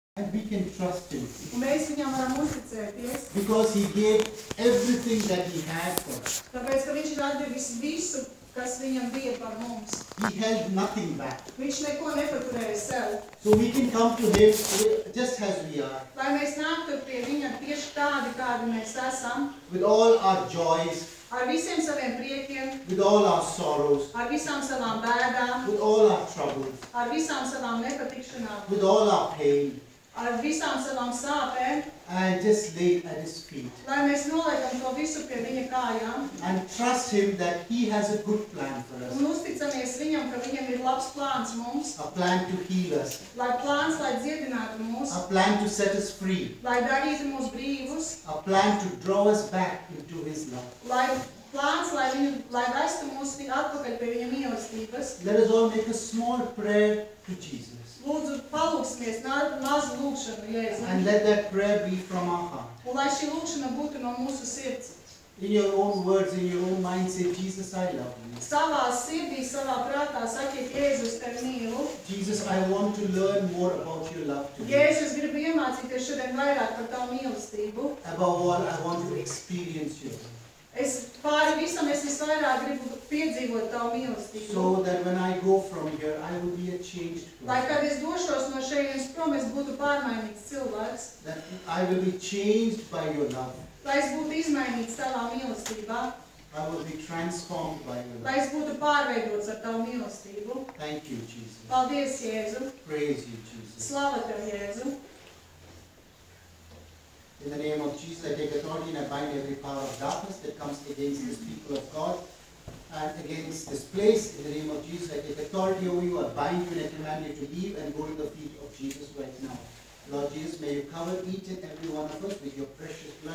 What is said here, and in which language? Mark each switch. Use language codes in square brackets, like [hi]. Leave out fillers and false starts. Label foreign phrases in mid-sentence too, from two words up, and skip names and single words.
[en] And we can trust him. [lv] Un mēs viņam varam uzticēties. [en] Because he gave everything that he had for us. [lv] Tāpēc, ka viņš ir atdevis visu, kas viņam bija par mums. [en] He held nothing back. [lv] Viņš neko nepaturēja sev. [en] So we can come to him just as we are. [lv] Lai mēs nāktu pie viņa tieši tādi, kādi mēs esam. [en] With all our joys. [lv] Ar visiem saviem priekiem. [en] With all our sorrows. [lv] Ar visām savām bēdām. [en] With all our troubles. [lv] Ar visām savām nepatikšanām. [en] With all our pain. [lv] Ar visām savām sāpēm. [en] And just lay at his feet. [lv] Lai mēs noliekam to visu pie viņa kājām. [en] And trust him that he has a good plan for us. [lv] Un uzticamies viņam, ka viņam ir labs plāns mums. [en] A plan to heal us. [lv] Lai plāns, lai dziedinātu mūs. [en] A plan to set us free. [lv] Lai darītu mūs brīvus. [en] A plan to draw us back into his love. [lv] Lai plāns, lai vestu mūs atpakaļ pie viņa mīlestības. [en] Let us all make a small prayer to Jesus. [lv] Lūdzu, palūksimies mazu lūkšanu Jēzu. [en] And let that prayer be from our heart. [lv] Un lai šī lūkšana būtu no mūsu sirds. [en] In your own words, in your own mind, say, Jesus, I love you. [lv] Savā sirdī, savā prātā sakiet, Jēzus, tevi mīlu. [en] Jesus, I want to learn more about your love to me. [lv] Jēzus, gribu iemācīties šodien vairāk par tavu mīlestību. [en] Above all, I want to experience your love. [lv] Es pāri visam visvairāk gribu piedzīvot tavu mīlestību. [en] So that when I go from here, I will be a changed person. [lv] Lai kad es došos no šejienes prom, es būtu pārmainīts cilvēks. [en] That I will be changed by your love. [lv] Lai es būtu izmainīts tavā mīlestībā. [en] I will be transformed by your [lv] Lai [en] love. [lv] es būtu pārveidots ar tavu mīlestību. [en] Thank you, Jesus. [lv] Paldies, Jēzu. [en] Praise you, Jesus. [lv] Slava tev, Jēzu. [en] In the name of Jesus, I take authority and I bind every power of darkness that comes against this people of God and against this place. In the name of Jesus, I take authority over you. I bind you and I command you to leave and go to the feet of Jesus right now. Lord Jesus, may you cover each and every one of us with your precious blood.